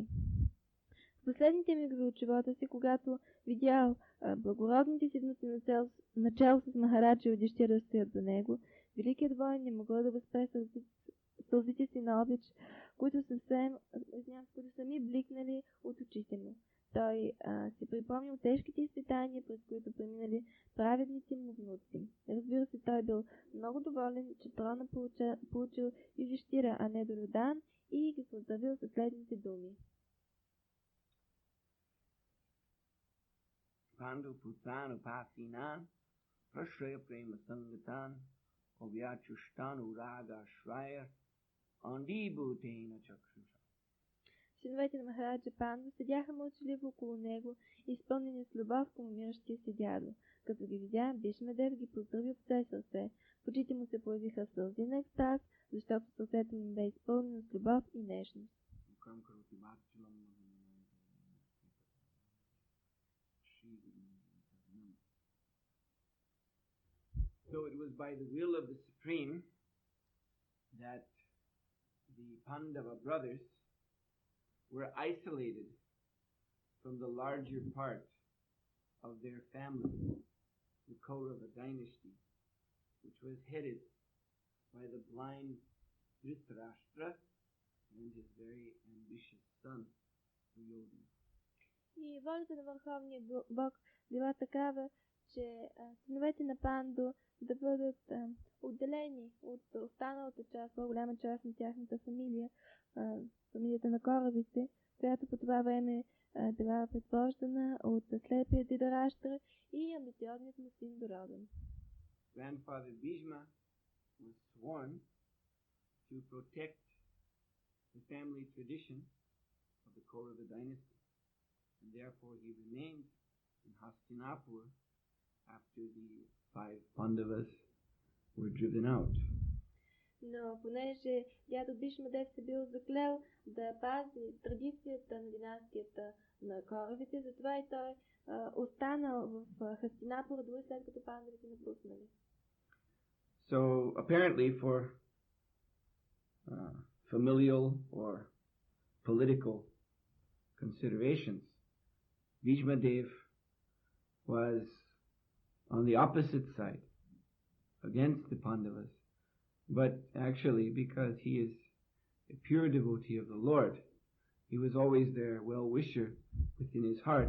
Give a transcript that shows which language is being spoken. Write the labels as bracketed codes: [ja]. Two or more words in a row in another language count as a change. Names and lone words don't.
[bg] В последните мигове от живота си, когато видял благородните си внуци начало с Махараджа и Юдиштира да стоят до него, великият воин не могъл да възпре сълзите си на обич, които сами бликнали от очите му. Той си припомнил тежките изпитания, през които преминали праведните му внуци. Разбира се, той бил много доволен, че трона получил Юдиштира, а не Дурьодан, и ги поздравил със следните думи. [sa] पाण्डुपुत्रान् उपासीनान् प्रश्रय प्रेम सङ्गतान् अभ्याचष्टान् अनुराग आश्रैर् अन्धीभूतेन चक्षुषा. [bg] Синовете на Махараджа Панду седяха мълчаливо около него, изпълнени с любов към умиращия си дядо. Като ги видя, Бишмадев ги поздрави от все сърце. В очите му се появиха сълзи на екстаз, защото сърцето му бе изпълнено с любов и нежност. [en] So it was by the will of the Supreme that the Pandava brothers were isolated from the larger part of their family, the Kaurava dynasty, which was headed by the blind Dhritarashtra and his very ambitious son, Duryodhana. [bg] И волята на Върховния Бог била такава, че синовете на Панду да бъдат отделени от останалата част, по-голяма част на тяхната фамилия, фамилията на Коравите, която по това време била предвождана от слепия Dhritarashtra и амбициозният му син Дурьодан. [en] Grandfather Bhishma was sworn to protect the family tradition of the Kaurava dynasty, and therefore he remained in Hastinapur after the 5 Pandavas were driven out. [bg] Но понеже дядо Бишмадев се бил заклел да пази традицията на династията на Коравите, затова и той останал в Хастинапура, дори след като пандавите напуснали. [en] So apparently for familial or political considerations, Bhishmadev was on the opposite side, against the Pandavas, but actually because he is a pure devotee of the Lord, he was always their well-wisher within his heart.